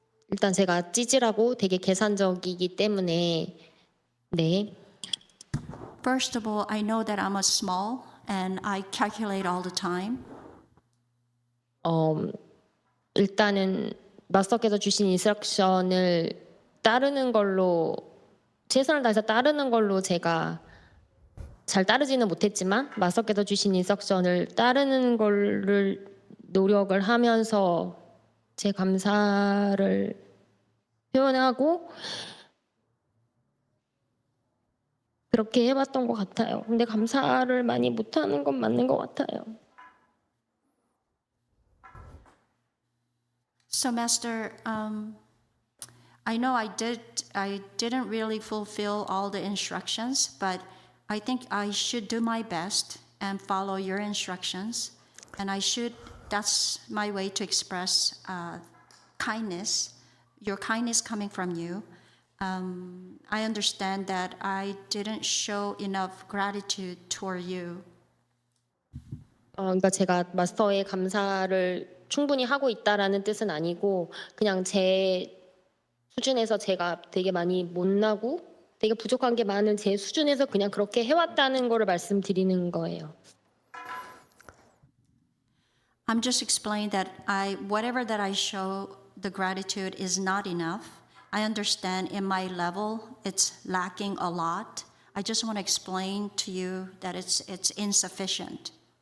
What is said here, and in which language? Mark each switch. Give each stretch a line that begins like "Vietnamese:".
Korean: 일단 제가 찌질하고 되게 계산적이기 때문에 네.
English: First of all, I know that I'm a small and I calculate all the time.
Korean: 일단은 마스터께서 주신 인스트럭션을 따르는 걸로 최선을 다해서 따르는 걸로 제가 잘 따르지는 못했지만 마스터께서 주신 인스트럭션을 따르는 거를 노력을 하면서 제 감사를 표현하고 그렇게 해봤던 것 같아요. 근데 감사를 많이 못하는 건 맞는 것 같아요.
English: So, Master, I know I didn't really fulfill all the instructions, but I think I should do my best and follow your instructions, and that's my way to express kindness, your kindness coming from you. I understand that I didn't show enough gratitude toward you.
Korean: 그러니까 제가 마스터의 감사를 충분히 하고 있다라는 뜻은 아니고 그냥 제 수준에서 제가 되게 많이 못나고 되게 부족한 게 많은 제 수준에서 그냥 그렇게 해왔다는 거를 말씀드리는 거예요.
English: I'm just explaining that whatever that I show the gratitude is not enough. I understand in my level it's lacking a lot. I just want to explain to you that it's insufficient.